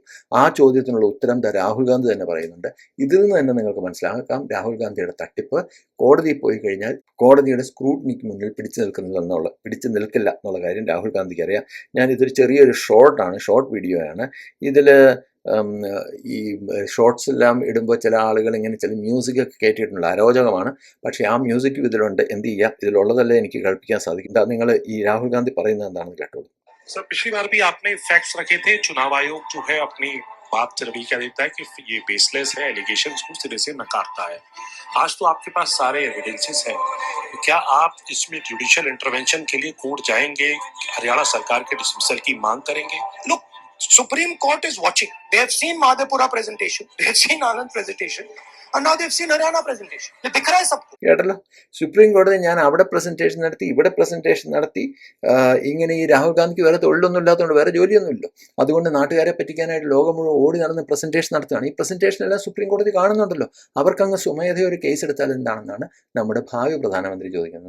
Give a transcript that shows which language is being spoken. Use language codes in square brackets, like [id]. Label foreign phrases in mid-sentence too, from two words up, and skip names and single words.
[ml] ആ ചോദ്യത്തിനുള്ള ഉത്തരം രാഹുൽ ഗാന്ധി തന്നെ പറയുന്നുണ്ട്. ഇതിൽ നിന്ന് തന്നെ നിങ്ങൾക്ക് മനസ്സിലാക്കാം രാഹുൽ ഗാന്ധിയുടെ തട്ടിപ്പ് കോടതിയിൽ പോയി കഴിഞ്ഞാൽ കോടതിയുടെ സ്ക്രൂട്ടിനിക്ക് മുന്നിൽ പിടിച്ചു നിൽക്കില്ല എന്നുള്ള കാര്യം രാഹുൽ ഗാന്ധിക്ക് അറിയാം. ഞാനിതൊരു ചെറിയൊരു [en] short video [ml] ആണ്. ഇതിൽ ഈ ഷോർട്സ് എല്ലാം ഇടുമ്പോൾ ചില ആളുകൾ ഇങ്ങനെ ചില മ്യൂസിക്കൊക്കെ കയറ്റിയിട്ടുണ്ട്, അരോചകമാണ്. പക്ഷേ ആ മ്യൂസിക്കും ഇതിലുണ്ട്. എന്ത് ചെയ്യാം, ഇതിലുള്ളതല്ലേ എനിക്ക് കേൾപ്പിക്കാൻ സാധിക്കും. നിങ്ങൾ ഈ രാഹുൽ ഗാന്ധി പറയുന്നത് എന്താണെന്ന് കേട്ടോളൂ. [hi] सर, पिछली बार भी आपने फैक्ट्स रखे थे, चुनाव आयोग जो है अपनी बात रवि क्या देता है कि ये बेसलेस है, एलिगेशंस को सिरे से नकारता है। आज तो आपके पास सारे एविडेंसेस हैं, तो क्या आप इसमें [en] judicial intervention [hi] के लिए कोर्ट जाएंगे, हरियाणा सरकार के डिसमिसल की मांग करेंगे? [en] लुक, Supreme Court is watching. They have seen Madhepura presentation, they have seen Anand presentation, and now they have seen Haryana presentation. [hi] ये दिख रहा है सबको. [ml] കേട്ടല്ലോ, സുപ്രീം കോടതി ഞാൻ അവിടെ പ്രസന്റേഷൻ നടത്തി, ഇവിടെ പ്രസന്റേഷൻ നടത്തി. ഇങ്ങനെ ഈ രാഹുൽ ഗാന്ധിക്ക് വേറെ തൊഴിലൊന്നും ഇല്ലാത്തതുകൊണ്ട് വേറെ ജോലിയൊന്നുമില്ല, അതുകൊണ്ട് നാട്ടുകാരെ പറ്റിക്കാനായിട്ട് ലോകം മുഴുവൻ ഓടി നടന്ന് പ്രസന്റേഷൻ നടത്തുകയാണ്. ഈ പ്രസന്റേഷൻ എല്ലാം സുപ്രീം കോടതി കാണുന്നുണ്ടല്ലോ. അവർക്കങ്ങ് സ്വമേധയ ഒരു കേസ് എടുത്താൽ എന്താണെന്നാണ് നമ്മുടെ ഭാവി പ്രധാനമന്ത്രി ചോദിക്കുന്നത്.